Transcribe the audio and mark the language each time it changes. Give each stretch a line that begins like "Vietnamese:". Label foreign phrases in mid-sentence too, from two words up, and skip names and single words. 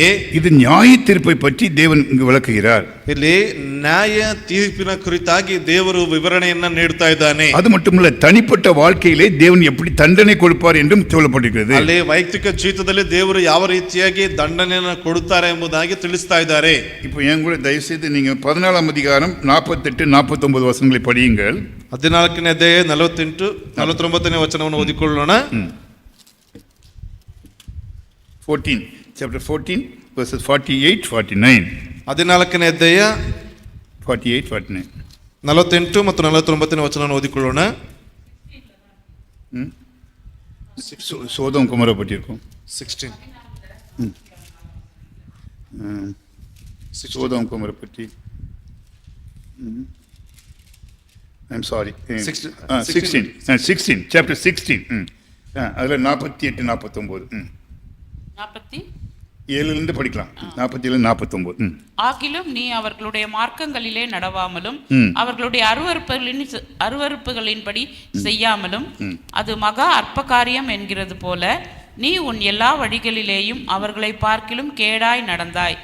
Tamil: இது நியாய தீர்ப்பை பற்றி தேவன் இங்கு விளக்குகிறார்.
Kannada: ಇಲ್ಲಿ ನ್ಯಾಯ ತೀರ್ಪಿನ ಕುರಿತಾಗಿ ದೇವರು ವಿವರಣೆಯನ್ನ ನೀಡ್ತಾ ಇದ್ದಾನೆ.
Tamil: அது மட்டுமல்ல, தனிப்பட்ட வாழ்க்கையிலே தேவன் எப்படி தண்டனை கொடுப்பார் என்றும் சொல்லப்பட்டிருக்கிறது.
Kannada: ಅಲ್ಲಿ ವೈಯಕ್ತಿಕ ಜೀವಿತದಲ್ಲಿ ದೇವರು ಯಾವ ರೀತಿಯಾಗಿ ದಂಡನೆಯನ್ನು ಕೊಡುತ್ತಾರೆ ಎಂಬುದಾಗಿ ತಿಳಿಸ್ತಾ ಇದ್ದಾರೆ.
Tamil: இப்போ என் கூட தயவு செய்து நீங்க 14ஆம் அதிகாரம் 48, 49 வசனங்களை படியுங்கள்.
Kannada: 14ನೇ ಅಧ್ಯಾಯ 48, 49ನೇ ವಚನವನ್ನು ಓದಿಕೊಳ್ಳೋಣ. 14,
English: chapter 14 verses 48, 49.
Kannada: 14ನೇ ಅಧ್ಯಾಯ 48, 49. 48 ಮತ್ತು 49ನೇ ವಚನವನ್ನು ಓದಿಕೊಳ್ಳೋಣ.
Tamil: சோதம் குமாரை பற்றி இருக்கும். 16 சோதம் குமாரை பற்றி.
English: I'm sorry. 16, chapter 16.
Tamil: அதில் 48, 49. 47 படிக்கலாம். 47, 49. ஆகிலும் நீ அவர்களுடைய மார்க்கங்களிலே நடவாமலும் அவர்களுடைய அருவருப்புகளின்படி செய்யாமலும் அது மகா அற்ப காரியம் என்கிறது போல நீ உன் எல்லா வழிகளிலேயும் அவர்களை பார்க்கிலும் கேடாய் நடந்தாய்.